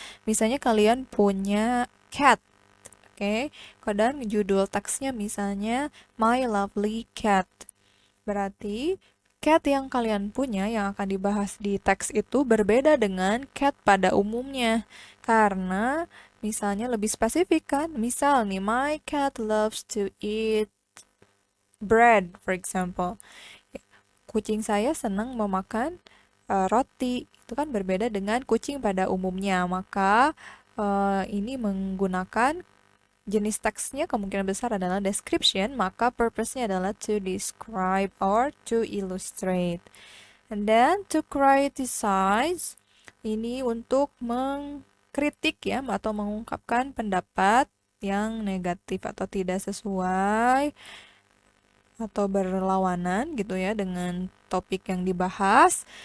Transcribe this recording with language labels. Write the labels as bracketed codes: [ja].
[id] Misalnya kalian punya cat. Oke, kadang judul teksnya misalnya My Lovely Cat. Berarti cat yang kalian punya yang akan dibahas di teks itu berbeda dengan cat pada umumnya. Karena misalnya lebih spesifik kan. Misal nih, [en] my cat loves to eat bread, for example. [id] Kucing saya senang memakan roti. Itu kan berbeda dengan kucing pada umumnya. Maka ini menggunakan jenis teksnya kemungkinan besar adalah description, maka purpose-nya adalah [en] to describe or to illustrate. And then to criticize, [id] ini untuk mengkritik ya, atau mengungkapkan pendapat yang negatif atau tidak sesuai atau berlawanan gitu ya dengan topik yang dibahas.